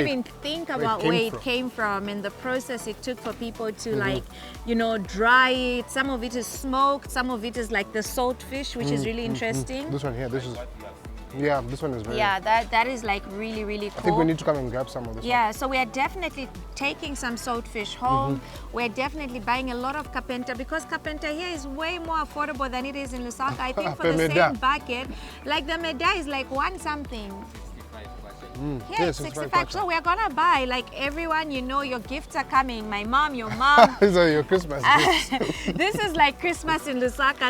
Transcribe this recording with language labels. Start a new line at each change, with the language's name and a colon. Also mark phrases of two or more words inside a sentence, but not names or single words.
English: even think about where it came from and the process it took for people to like, you know, dry it. Some of it is smoked, some of it is like the salt fish, which is really interesting. This one here, this is, yeah, this one is very. Yeah, that is like really, really cool. I think we need to come and grab some of this. Yeah, so we are definitely taking some saltfish home. We're definitely buying a lot of kapenta because kapenta here is way more affordable than it is in Lusaka. I think for the same bucket, like the meda is like one something. Yeah, 65. So we're gonna buy, like everyone, you know, your gifts are coming. My mom, your mom. So your Christmas gifts. This is like Christmas in Lusaka.